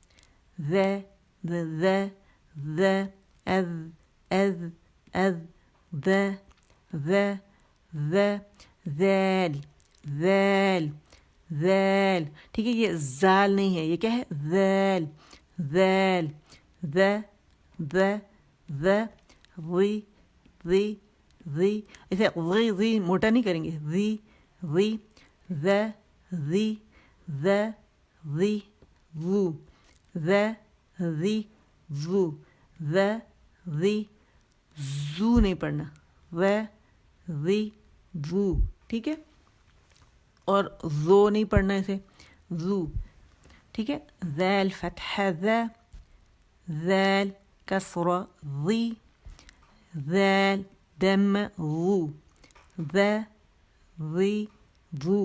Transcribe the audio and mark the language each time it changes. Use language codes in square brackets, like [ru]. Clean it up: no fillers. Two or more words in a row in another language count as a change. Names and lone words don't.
[ur] ذیل, ٹھیک ہے. یہ زال نہیں ہے, یہ کیا ہے, ذیل. وی وی وی, اسے وی موٹا نہیں کریں گے, وی وی وی وی وو وو وی زو نہیں پڑھنا, وی وو, ٹھیک ہے. اور زو نہیں پڑھنا اسے, زو, ٹھیک ہے. ذیل فتح ذا, ذیل کسر ذی, ذیل دم غو, وی وو.